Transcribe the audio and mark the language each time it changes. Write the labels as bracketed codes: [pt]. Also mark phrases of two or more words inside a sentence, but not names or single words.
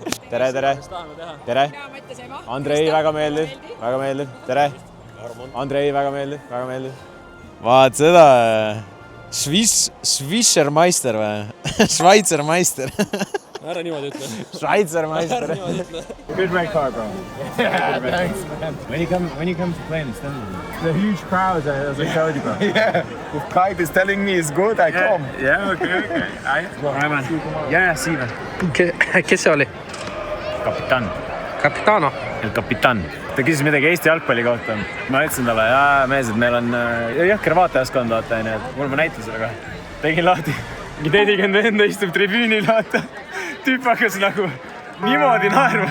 [et] Tere, tere. Tere. Andrei, väga meeldib. Väga meeldib. Tere. Andrei, väga meeldib. Väga meeldib. Vaat seda. Swissermeister või? Schweizermeister. Ära niimoodi ütle. Schweizermeister. [en] Good red car, bro. Yeah, thanks, man. When you come to play in Istanbul, The huge crowd, as I showed you, bro. Yeah. If Kite is telling me it's good, I come. Yeah, okay. Alright, man. Yeah, see you. [et] Kes see oli? Kapitan. Capitano. El Kapitan. Ta küsis midagi Eesti jalgpalli kohta. Ma ütlesin talle, mees, et meil on jõhker vaatajaskond, vaata, mul ma näitan selle kohe. Tegin lahti. Mingi teedigend enda istub tribüünil, vaata. Tüüp hakkas nagu niimoodi naerma.